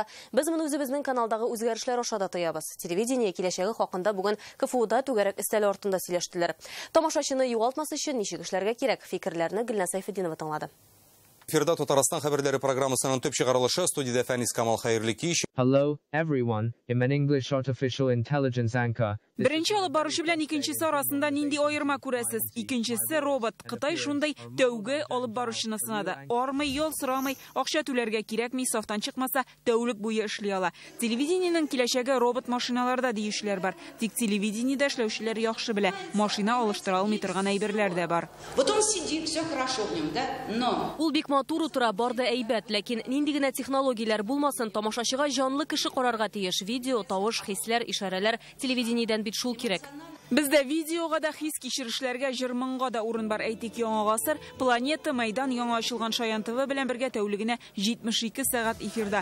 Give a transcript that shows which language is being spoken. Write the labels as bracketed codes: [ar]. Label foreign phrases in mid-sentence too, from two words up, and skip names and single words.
[tt] Без моны үзебезнең каналдагы үзгәрешләр аша да тоябыз. Телевидение киләчәге хакында бүген КФУда түгәрәк өстәл артында сөйләштеләр. Тамашачыны югалтмас өчен ничек эшләргә кирәк? Фикерләрне Гөлназ Сайфетдинова тыңлады. Эфирда Татарстан хәбәрләре программасының төп чыгарылышы студиядә Фәнис Камал Хәерликич. [en] Hello, everyone. I'm an English artificial intelligence anchor. [tt] Беренче алып баручы белән икенчесе арасында нинди аерма күрәсез? Икенчесе робот. Кытай шундай тәүге алып баручыны сынады. Армый, юл сорамый, акча түләргә кирәкми, сафтан чыкмаса, тәүлек буе эшли ала. Телевидениенең киләчәге робот машиналарда диючеләр бар. Тик телевидениедә эшләүчеләр яхшы белә. Машина алыштыра алмый торган әйберләр дә бар. [ru] Вот он сидит, все хорошо в нем, да? Но [tt] Ул бик матур утыра, барды әйбәт, ләкин нинди генә технологияләр булмасын, тамашачыга җанлы кеше карарга тиеш. Видео, тавыш, хисләр, ишарәләр телевидениедән бит шул кирәк. Бездә видеога да хис кичерешләргә, җырмыңга да урын бар. Әйтик, Яңа гасыр, Планета Майдан яңа ачылган Шаян ТВ белән бергә тәүлегенә 72 сәгать эфирда.